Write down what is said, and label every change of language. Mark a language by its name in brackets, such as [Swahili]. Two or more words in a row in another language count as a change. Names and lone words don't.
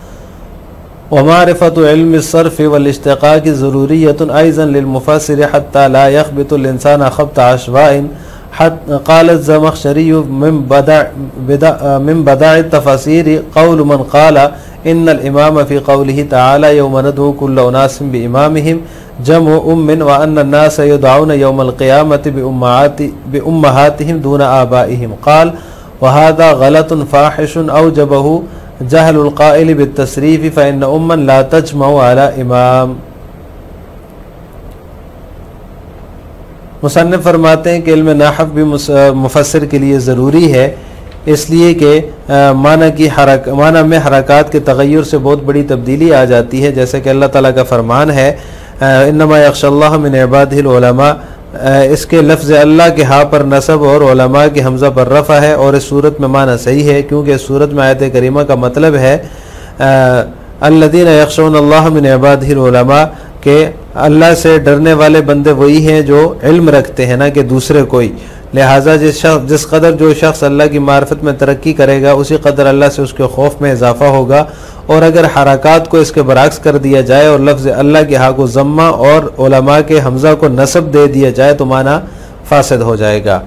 [Arabic] ومعرفة علم صرف والاشتقاق ضرورية أيضا للمفسر حتى لا يخبط الإنسان خبط عشواء قال الزمخشري من بدع التفسير قول من قال إن الإمام في قوله تعالى يوم ندعو كل أناس بإمامهم جمع أم وأن الناس يدعون يوم القيامة بأمهاتهم دون آبائهم قال وهذا غلط فاحش أوجبه جهل القائل بالتصريف فإن أما لا تجمع على إمام. [Hindi] मुसन्निफ़ फरमाते हैं कि इल्म नहव भी मुफस्सिर के लिए ज़रूरी है, इसलिए कि माना में हरकात के तग़य्युर से बहुत बड़ी तब्दीली आ जाती है। जैसे कि अल्लाह ताला का फरमान है [Arabic] إنما يخشى الله من عباده العلماء, [Hindi] इसके लफ्ज़ अल्लाह के हा पर नसब और उलमा के हमज़ा पर रफ़ा है और इस सूरत में माना सही है, क्योंकि इस सूरत में आयत करीमा का मतलब है [Arabic] الذين يخشون الله من عباده العلماء [Hindi] के अल्लाह से डरने वाले बंदे वही हैं जो इल्म रखते हैं, ना कि दूसरे कोई। लिहाजा जिस कदर जो शख्स अल्लाह की मार्फत में तरक्की करेगा उसी कदर अल्लाह से उसके खौफ में इजाफ़ा होगा। और अगर हरकात को इसके बरअक्स कर दिया जाए और लफ्ज़ अल्लाह के हा को ज़म्मा और उलमा के हमज़ा को नसब दे दिया जाए तो माना फासिद हो जाएगा।